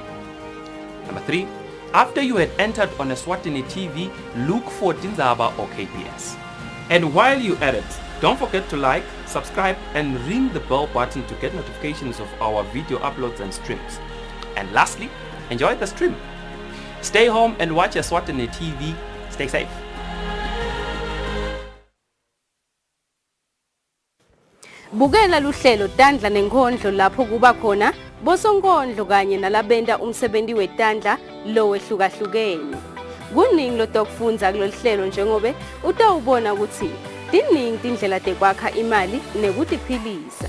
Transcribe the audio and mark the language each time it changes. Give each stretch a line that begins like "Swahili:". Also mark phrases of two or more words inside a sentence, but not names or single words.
English: Number 3, after you had entered on Eswatini TV, look for Tindzaba or KPS. And while you're at it, don't forget to like, subscribe, and ring the bell button to get notifications of our video uploads and streams. And lastly, enjoy the stream. Stay home and watch Eswatini TV. Stay safe.
Swati: Bukela luhlelo Tandla nenkondlo lapho kuba khona bosonkondlo kanye nalabenda umsebenzi wetandla lo wehlukahlukene. Kuningi lotokufundza kulolu hlelo njengobe utawubona ukuthi tiningi tindlela tekwakha imali nekutiphilisa.